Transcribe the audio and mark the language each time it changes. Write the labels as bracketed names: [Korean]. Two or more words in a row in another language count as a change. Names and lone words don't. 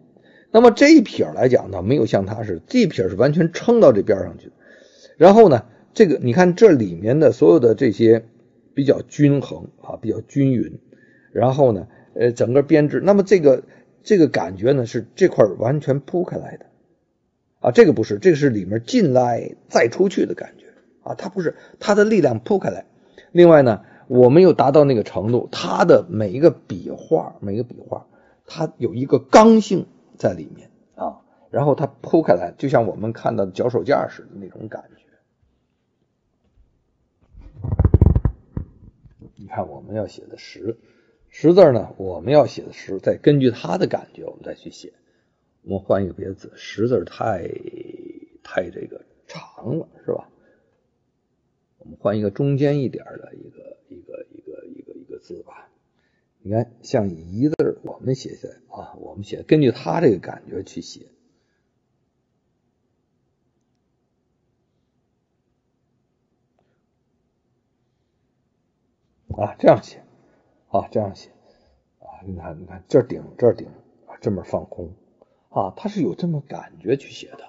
[Chinese] 那麼這一撇來講呢，沒有像它是這一撇是完全撐到這邊上去，然後呢這個你看這裡面的所有的這些比較均衡比較均匀，然後呢整個編制，那麼這個感覺呢是這塊完全鋪開來的這個不是，這個是裡面進來再出去的感覺它不是，它的力量鋪開來。另外呢，我們又達到那個程度，它的每一個筆畫它有一個剛性在裡面然後它鋪開來，就像我們看到的脚手架似的那種感覺。你看我們要寫的十字呢，我們要寫的十，再根據它的感觉我们再去写。我们换一個別的字，十字太這個長了是吧？我們換一個中間一點的一個字吧。你看像一字我們寫下來我們寫根據它這個感覺去寫這樣寫這樣寫你看這頂這麼放空它是有這麼感覺去寫的。